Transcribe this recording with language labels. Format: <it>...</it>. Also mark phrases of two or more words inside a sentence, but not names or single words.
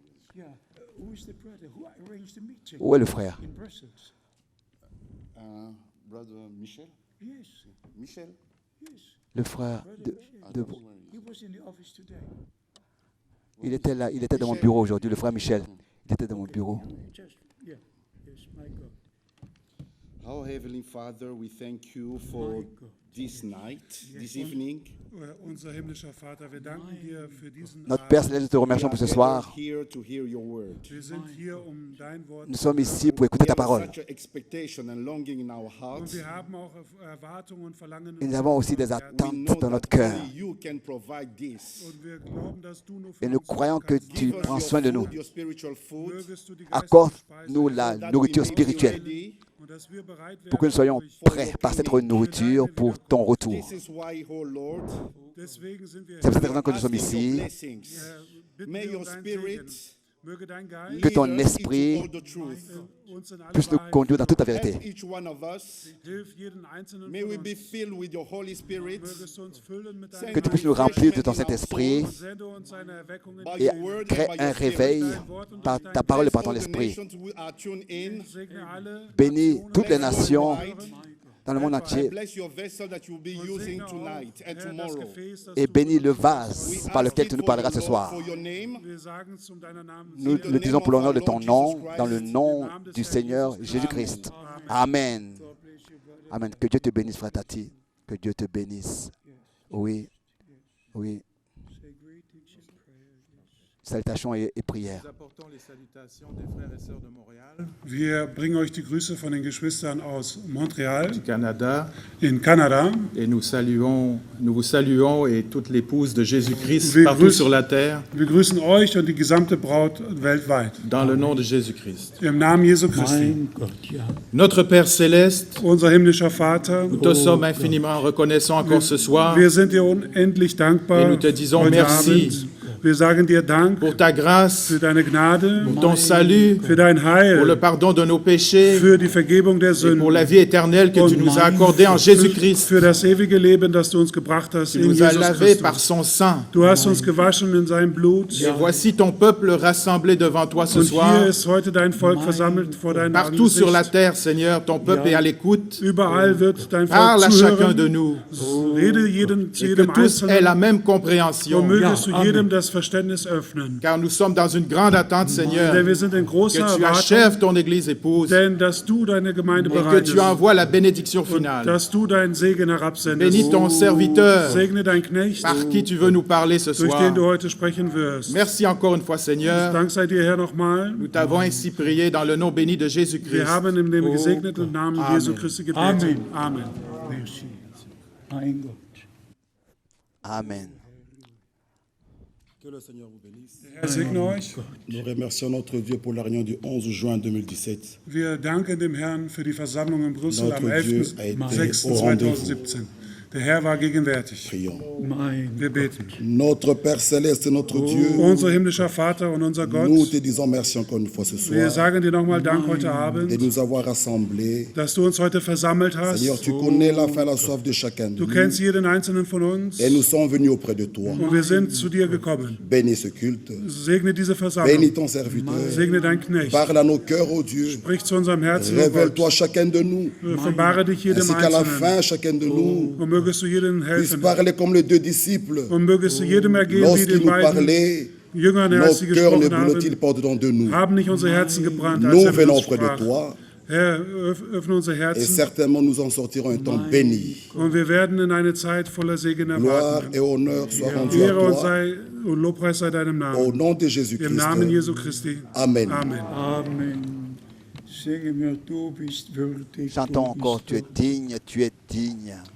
<fr>Où est le frère?</fr> <en>Brother Michel? Yes.</en> <fr>Michel? Le frère il était là, il était dans mon bureau aujourd'hui, le frère Michel. Il était dans mon bureau.</fr> <en>Our Heavenly Father, we thank you for this night, this evening.</en> <de>Unser himmlischer Vater, wir danken dir für diesen</de> <fr>Notre Père</fr> <de>Abend.</de> <fr>Céleste, nous te remercions pour ce soir.</fr> <en>Here to hear your word.</en> <de>Wir sind hier, dein Wort</de> <fr>Nous</fr> <de>zu</de> <fr>sommes</fr> <de>hören.</de> <fr>ici pour écouter ta</fr> <en>We have</en> <fr>parole.</fr> <en>such an expectation and longing in our</en> <de>Und</de> <en>hearts.</en> <de>wir haben auch Erwartungen und Verlangen</de> <fr>Et</fr> <de>in</de> <fr>nous avons aussi des</fr> <en>We</en> <fr>attentes</fr> <en>know</en> <fr>dans notre</fr> <en>that</en> <fr>cœur.</fr> <en>only you can provide this.</en> <de>Und wir glauben, dass du nur für</de> <fr>Et nous</fr> <de>uns</de> <fr>croyons que</fr> <de>kannst.</de> <fr>tu</fr> <en>Give us</en> <fr>prends</fr> <en>your</en> <fr>soin de nous.</fr> <en>food, your spiritual food,</en> <de>Mögest du die</de> <fr>Accorde-nous</fr> <de>Speise</de> <fr>la</fr> <en>that we</en> <fr>nourriture</fr> <en>may be</en> <fr>spirituelle</fr> <en>ready.</en> <de>und dass wir bereit</de> <fr>pour que nous soyons</fr> <de>werden,</de> <fr>prêts par cette nourriture pour ton retour.</fr> <en>This is why, oh Lord,</en> <de>deswegen sind wir</de> <fr>C'est pour cette</fr> <de>hier.</de> <fr>raison que nous sommes</fr> <en>asking your</en> <fr>ici.</fr> <en>blessings.</en> <de>Bitten</de> <en>May</en> <de>wir</de> <en>your</en> <de>um deinen</de> <en>spirit</en> <de>Segen. Möge dein Geist</de> <fr>Que ton</fr> <en>lead us</en> <fr>esprit</fr> <en>into all the truth.</en> <de>uns in alle</de> <fr>Puisse nous</fr> <de>Wahrheit</de> <fr>conduire dans toute la</fr> <en>Help</en> <fr>vérité.</fr> <en>each one of us.</en> <de>Hilf jeden einzelnen</de> <en>May</en> <de>von</de> <en>we</en> <de>uns.</de> <en>be filled with your Holy Spirit.</en> <de>Mögest du uns füllen mit</de> <en>Send</en> <de>deinem</de> <fr>Que tu puisses nous remplir de ton Saint-Esprit</fr> <de>und sende uns eine Erweckung in</de> <en>by</en> <fr>et</fr> <en>your word</en> <fr>crée</fr> <en>and by</en> <fr>un</fr> <en>your spirit.</en> <fr>réveil par ta parole et par ton</fr> <en>All the</en> <fr>esprit.</fr> <en>nations who are tuned in.</en> <de>Segne alle</de> <fr>Bénis</fr> <de>Nationen</de> <fr>toutes les</fr> <de>weltweit.</de> <fr>nations dans le monde entier</fr> <en>Bless your vessel that you'll be using tonight and</en> <de>Herr, das</de> <en>tomorrow.</en> <de>Gefäß, das</de> <fr>et</fr> <de>du</de> <fr>bénis le</fr> <en>We</en> <fr>vase par</fr> <en>ask</en> <fr>lequel</fr> <en>it</en> <fr>tu nous</fr> <en>for</en> <fr>parleras</fr> <en>your</en> <fr>ce</fr> <en>Lord,</en> <fr>soir.</fr> <en>for your name.</en> <de>Wir sagen es deinem Namen.</de> <fr>Nous le disons pour l'honneur de ton nom, dans le nom du Seigneur Jésus-Christ. Amen. Amen. Que Dieu te bénisse, frère Tati. Que Dieu te bénisse. Oui. Oui. Salutations et prières. Nous apportons les salutations des frères et sœurs de Montréal,</fr> <de>Wir bringen euch die Grüße von den Geschwistern aus Montreal</de> <fr>du Canada,</fr> <de>in Kanada.</de> <fr>et nous vous saluons et toute l'épouse de Jésus-Christ</fr> <de>Wir</de> <fr>partout</fr> <de>grüßen-</de> <fr>sur la terre,</fr> <de>Wir grüßen euch und die gesamte Braut weltweit.</de> <fr>dans le nom de Jésus-Christ.</fr> <de>Im Namen Jesu Christi.</de> <fr>Notre Père céleste,</fr> <de>Unser himmlischer Vater,</de> <fr>nous te sommes infiniment reconnaissants encore ce soir</fr> <de>wir sind dir unendlich dankbar</de> <fr>Et nous te disons</fr> <de>heute</de> <fr>merci.</fr> <de>Abend. Wir sagen dir Dank</de> <fr>pour ta grâce,</fr> <de>für deine Gnade,</de> <fr>pour ton salut,</fr> <de>für dein</de> <fr>pour le</fr> <de>Heil,</de> <fr>pardon de nos péchés</fr> <de>für die Vergebung der</de> <fr>et pour</fr> <de>Sünden,</de> <fr>la vie éternelle que tu nous as accordée en Jésus-Christ.</fr> <de>für das ewige Leben, das du uns gebracht hast</de> <fr>Tu</fr> <de>in</de> <fr>nous as</fr> <de>Jesus</de> <fr>lavés par</fr> <de>Christus.</de> <fr>son sang.</fr> <de>Du hast uns gewaschen in seinem Blut.</de> <fr>Et voici ton peuple rassemblé devant toi ce</fr> <de>Und</de> <fr>soir.</fr> <de>hier ist heute dein Volk versammelt vor deinem</de> <fr>Partout sur la</fr> <de>Angesicht.</de> <fr>terre, Seigneur, ton peuple est à l'écoute.</fr> <de>Überall wird dein</de> <fr>Parle</fr> <de>Volk</de> <fr>à chacun de</fr> <de>zuhören.</de> <fr>nous.</fr> <de>Rede zu</de> <fr>Et que</fr> <de>jedem</de> <fr>tous aient la</fr> <de>Einzelnen</de> <fr>même</fr> <de>und</de> <fr>compréhension.</fr> <de>mögest du jedem das Verständnis öffnen.</de> <fr>Car nous sommes dans une grande attente, Seigneur,</fr> <de>Denn wir sind in großer</de> <fr>que tu</fr> <de>Erwartung,</de> <fr>achèves ton Église épouse</fr> <de>denn dass du deine Gemeinde</de> <fr>et que</fr> <de>bereitest</de> <fr>tu envoies la bénédiction</fr> <de>und</de> <fr>finale.</fr> <de>dass du deinen Segen herabsendest.</de> <fr>Bénis ton serviteur</fr> <de>Segne dein Knecht,</de> <fr>par qui tu veux nous parler ce</fr> <de>durch</de> <fr>soir.</fr> <de>den du heute sprechen wirst.</de> <fr>Merci encore une fois, Seigneur.</fr> <de>Dank sei dir, Herr, nochmal.</de> <fr>Nous t'avons ainsi prié dans le nom béni de</fr> <de>Wir</de> <fr>Jésus-Christ.</fr> <de>haben in dem gesegneten Namen</de> <fr>Amen.</fr> <de>Jesu Christi gebetet. Amen. Mein Gott. Amen.</de> <fr>Que le Seigneur vous bénisse.</fr> <de>Herr segne euch.</de> <fr>Nous remercions notre Dieu pour la réunion du 11 juin 2017.</fr> <de>Wir danken dem Herrn für die Versammlung in Brüssel am</de> <fr>Notre Dieu a été au</fr> <de>11.06.2017. Der Herr war gegenwärtig.</de> <fr>Prions.</fr> <de>Wir beten.</de> <fr>Notre Père céleste, notre Dieu,</fr> <de>Unser himmlischer Vater und unser</de> <fr>nous</fr> <de>Gott,</de> <fr>te disons merci encore une fois ce</fr> <de>wir</de> <fr>soir</fr> <de>sagen dir nochmal Dank heute</de> <fr>de</fr> <de>Abend,</de> <fr>nous avoir rassemblés.</fr> <de>dass du uns heute versammelt hast.</de> <fr>Seigneur, tu connais la faim, la soif de chacun de</fr> <de>Du</de> <fr>nous.</fr> <de>kennst jeden einzelnen von uns</de> <fr>Et nous sommes venus auprès de toi.</fr> <de>und wir sind zu dir gekommen.</de> <fr>Bénis ce culte.</fr> <de>Segne diese</de> <fr>Bénis</fr> <de>Versammlung.</de> <fr>ton serviteur.</fr> <de>Segne dein Knecht.</de> <fr>Parle à nos cœurs, ô Dieu.</fr> <de>Sprich zu unserem Herzen, oh</de> <fr>Révèle-toi</fr> <de>Gott.</de> <fr>chacun de nous.</fr> <de>Offenbare dich jedem</de> <fr>Ainsi qu'à la</fr> <de>Einzelnen.</de> <fr>fin, chacun de nous</fr> <de>Und mögest du jedem</de> <fr>puisse</fr> <de>helfen.</de> <fr>parler comme les deux disciples.</fr> <de>Und mögest du jedem ergehen, wie</de> <fr>Lorsqu'ils</fr> <de>den</de> <fr>nous</fr> <de>beiden</de> <fr>parlaient,</fr> <de>Jüngern,</de> <fr>nos</fr> <de>als sie</de> <fr>cœurs ne</fr> <de>gesprochen</de> <fr>brûlent-ils</fr> <de>haben,</de> <fr>pas au-dedans de nous.</fr> <de>haben nicht unsere Herzen gebrannt, als</de> <fr>Nous</fr> <de>er mit</de> <fr>venons</fr> <de>uns</de> <fr>auprès de</fr> <de>sprach.</de> <fr>toi</fr> <de>Herr, öffne unser</de> <fr>et</fr> <de>Herzen</de> <fr>certainement nous en sortirons un temps béni.</fr> <de>und wir werden in eine Zeit voller Segen</de> <fr>Gloire</fr> <de>erwarten.</de> <fr>et honneur soient rendus à</fr> <de>Ehre und</de> <fr>toi.</fr> <de>und Lobpreis sei deinem</de> <fr>Au</fr> <de>Namen.</de> <fr>nom de</fr> <de>Im</de> <fr>Jésus-Christ.</fr> <de>Namen Jesu Christi.</de> <fr>Amen.</fr> <de>Amen. Amen. Singe mir, du bist würdig.</de> <fr>Chantons</fr> <de>du</de> <fr>encore,</fr> <de>bist</de> <fr>tu es digne, tu es digne.</fr>